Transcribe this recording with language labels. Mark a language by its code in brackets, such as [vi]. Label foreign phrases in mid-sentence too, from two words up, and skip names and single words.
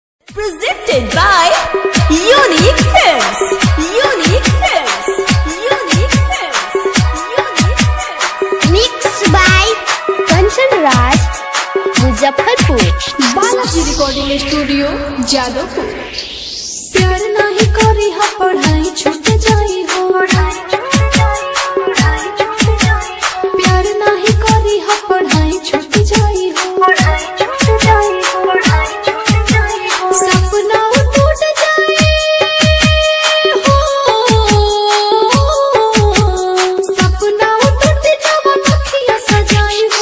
[en] Presented by Unique Films. Unique Films. Unique Films. Unique Films. Mixed by Kanchan Raj, Muzaffarpur. [bho] बालाजी रिकॉर्डिंग स्टूडियो जादवपुर। प्यार नहीं करी हा पढ़ाई छूट जाई हो, प्यार नहीं करी हा पढ़ाई छूट जाई हो, सपना टूट जाए हो, सपना टूट जावा अखियां सजाई हो।